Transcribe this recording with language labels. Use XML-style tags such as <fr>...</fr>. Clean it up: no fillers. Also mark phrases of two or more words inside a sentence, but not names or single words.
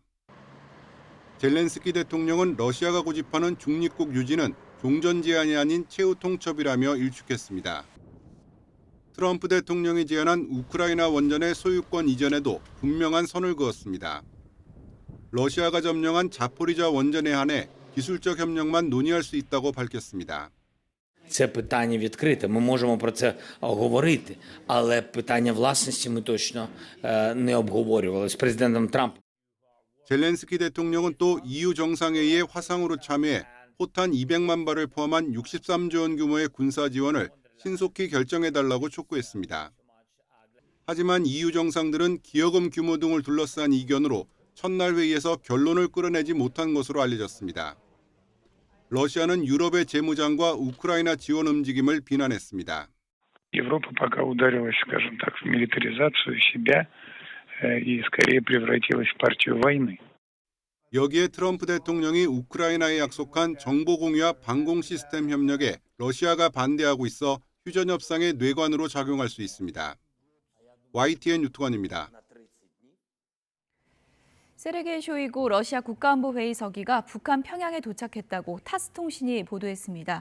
<ko>젤렌스키 대통령은 러시아가 고집하는 중립국 유지는 종전 제한이 아닌 최후 통첩이라며 일축했습니다. 트럼프 대통령이 제안한 우크라이나 원전의 소유권 이전에도 분명한 선을 그었습니다. 러시아가 점령한 자포리자 원전에 한해 기술적 협력만 논의할 수 있다고 밝혔습니다.</ko> <uk>Це питання відкрите, ми можемо про це говорити, але питання власності ми точно не обговорювали з президентом Трампом.</uk> <ko>젤렌스키 대통령은 또 EU 정상회의에 화상으로 참여해 포탄 200만 발을 포함한 63조 원 규모의 군사 지원을 신속히 결정해달라고 촉구했습니다. 하지만 EU 정상들은 기여금 규모 등을 둘러싼 이견으로 첫날 회의에서 결론을 끌어내지 못한 것으로 알려졌습니다. 러시아는 유럽의 재무장과 우크라이나 지원 움직임을 비난했습니다.</ko> <ru>Европа пока ударилась, скажем так, в милитаризацию себя и скорее превратилась в партию войны.</ru> <ko>여기에 트럼프 대통령이 우크라이나에 약속한 정보 공유와 방공 시스템 협력에 러시아가 반대하고 있어 휴전 협상의 뇌관으로 작용할 수 있습니다. YTN 유튜관입니다. 세르게이 쇼이구 러시아 국가안보회의 서기가 북한 평양에 도착했다고 타스 통신이 보도했습니다.</ko>